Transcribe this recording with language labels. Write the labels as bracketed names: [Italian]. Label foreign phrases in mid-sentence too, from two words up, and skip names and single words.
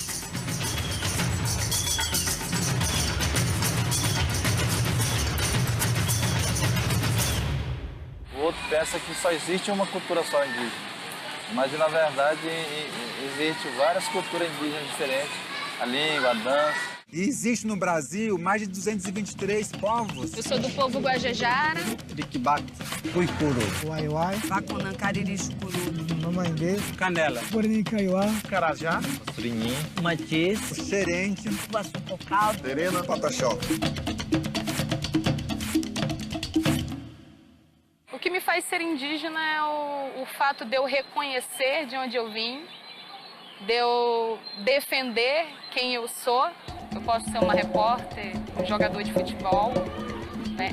[Portuguese] O outro pensa que só existe uma cultura só indígena, mas na verdade existe várias culturas indígenas diferentes, a língua, a dança. E existe no Brasil mais de 223 povos. Eu sou do povo Guajajara. Riquibato, Cuicuru, Uaiuai, Bacunan, Cariri, Chucuru, Mamãe, Canela, Guarani, Kaiowá, Carajá, Surinhim, Matiz, Xerente, Guaçupocal, Terena, Pataxó. O que me faz ser indígena é o fato de eu reconhecer de onde eu vim, de eu defender quem eu sou. Eu posso ser uma repórter, um jogador de futebol, né?